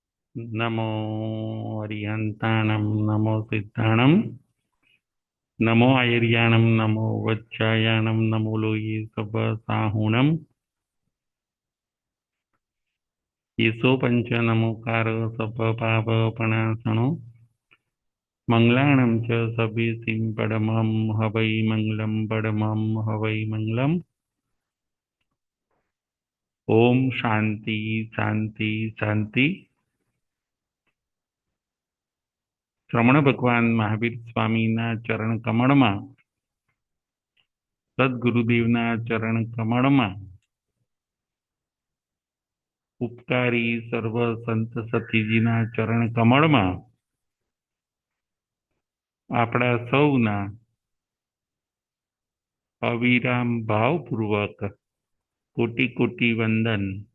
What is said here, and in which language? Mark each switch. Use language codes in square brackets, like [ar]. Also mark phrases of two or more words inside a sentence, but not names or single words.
[pra] नमो अरिहंताणं नमो सिद्धाणं नमो आयर्याणं नमो वज्रायाणं नमो लोये सपसाहुणं येषो पंच नमोकार सपपापपणासनो मंगलाणं च सभीतिं पडमं हवै मंगलं पडमं हवै मंगलम्। [sa] ओम शांति शांति शांति। [gu] શ્રમણ ભગવાન મહાવીર સ્વામીના ચરણ કમળમાં સદગુરુદેવના ચરણ કમળમાં ઉપકારી સર્વ સંત સતીજીના ચરણ કમળમાં આપણા સૌના અવિરામ ભાવપૂર્વક કોટી કોટી વંદન।